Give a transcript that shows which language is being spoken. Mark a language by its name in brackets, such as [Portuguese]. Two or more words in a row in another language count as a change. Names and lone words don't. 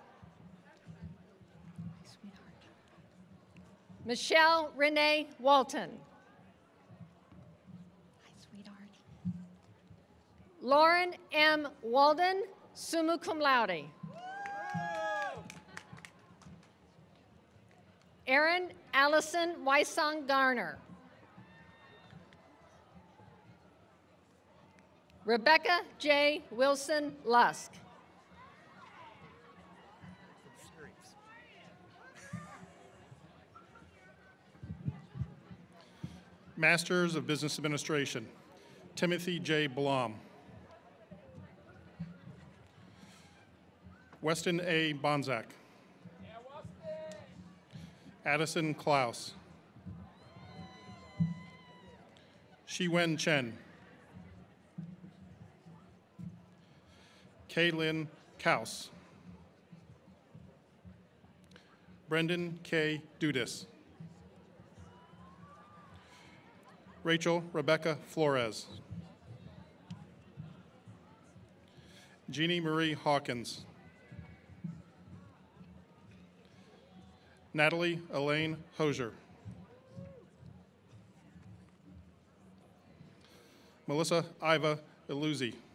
[English] Michelle Renee Walton. Lauren M. Walden, summa cum laude. Erin Allison Wysong Garner. Rebecca J. Wilson Lusk. Masters of Business Administration, Timothy J. Blom. Weston A. Bonzak. Addison Klaus. Shiwen Chen. Kaylin Kaus. Brendan K. Dudis. Rachel Rebecca Flores. Jeannie Marie Hawkins. Natalie Elaine Hosier. Melissa Iva Iluzzi.